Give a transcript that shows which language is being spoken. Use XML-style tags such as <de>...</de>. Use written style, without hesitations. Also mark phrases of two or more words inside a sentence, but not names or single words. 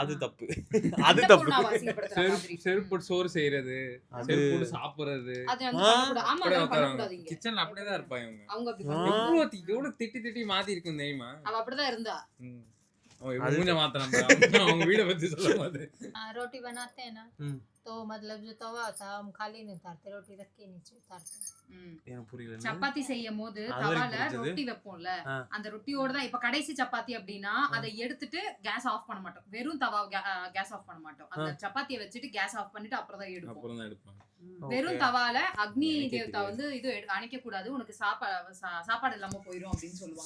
<ta>அது தப்பு. அது தப்பு. அன்னபூர்ணாவை அசிங்கப்படுத்துற மாதிரி. செருப்பு போட்டு சோறு செய்யறது, அது செருப்பு போட்டு சாப்பிடுறது. அது வந்து பண்ணக்கூடாது. ஆமா, அப்படியே அதெல்லாம் உட்காருவாங்க. பண்ணக்கூடாது இங்க. கிச்சன்ல அப்படியேதான் இருப்பாங்க இவங்க. அவங்க அப்படி பண்ணக்கூடாது. எவ்வளவு திட்டி திட்டி மாத்தி இருக்கும் தெரியுமா? அவ அப்படிதான் இருந்தா. மூஞ்ச மாத்தலாம். அவங்க வீட பத்தி சொல்லும் போது</ta> <hi>रोटी बनाते हैं ना, तो मतलब जो तवा होता है हम खाली नहीं उतारते, रोटी रख के नीचे उतारते हैं.</hi> <ta>எனக்கு புரியல. சப்பாத்தி செய்யும் போது அது தவால வரைக்கும் புரிஞ்சது. ரொட்டி வைப்போம்ல, அந்த ரொட்டியோட தான் இப்ப கடைசி சப்பாத்தி அப்படின்னா அதை எடுத்துட்டு</ta> <en>gas off</en> <ta>பண்ண மாட்டோம். வெறும் தவா</ta> <en>gas off</en> <ta>பண்ண மாட்டோம். அந்த சப்பாத்தியை வச்சுட்டு</ta> <en>gas off</en> <ta>பண்ணிட்டு அப்புறம் தான் எடுப்போம். அப்புறம் தான் எடுப்பாங்க. வெறும் தவால அக்னி எனக்கே தேவதா வந்து இது அணைக்க கூடாது, உனக்கு சாப்பாடு இல்லாம போயிரும் அப்படின்னு சொல்லுவாங்க.</ta>